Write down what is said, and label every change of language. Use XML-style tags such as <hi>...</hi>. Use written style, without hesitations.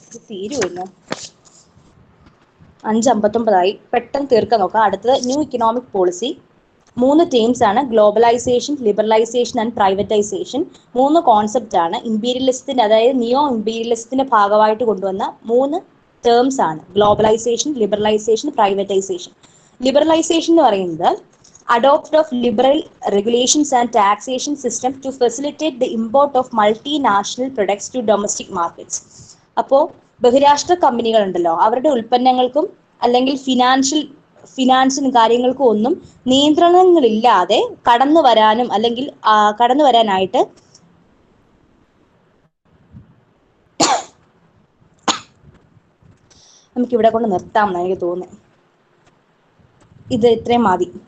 <ml>തീരുമല്ലോ, 5:59 പെട്ടെന്ന് തീർക്കാൻ നോക്കാം. അടുത്തത് ന്യൂ ഇക്കണോമിക് പോളിസി. 3 ടേംസ് ആണ്: globalisation, liberalisation and privatisation. 3 concept ആണ്. ഇമ്പീരിയലിസത്തിന്റെ, അതായത് നിയോ ഇമ്പീരിയലിസത്തിന്റെ ഭാഗമായിട്ട് കൊണ്ടുവന്ന 3 ടേംസ് ആണ്: ഗ്ലോബലൈസേഷൻ, ലിബറലൈസേഷൻ, പ്രൈവറ്റൈസേഷൻ.</ml> <en>liberalisation</en> <ml>എന്ന് പറയുന്നത്</ml> <en>adoption of liberal regulations and taxation system to facilitate the import of multinational products to domestic markets.</en> <ml>അപ്പോൾ ബഹുരാഷ്ട്ര കമ്പനികൾ ഉണ്ടല്ലോ, അവരുടെ ഉൽപ്പന്നങ്ങൾക്കും അല്ലെങ്കിൽ ഫിനാൻസിനും കാര്യങ്ങൾക്കും ഒന്നും നിയന്ത്രണങ്ങളില്ലാതെ കടന്നു വരാനും അല്ലെങ്കിൽ കടന്നു വരാനായിട്ട് നമുക്കിവിടെ കൊണ്ട് നിർത്താമെന്ന് എനിക്ക് തോന്നുന്നത്. ഇത് ഇത്രയും മതി.</ml>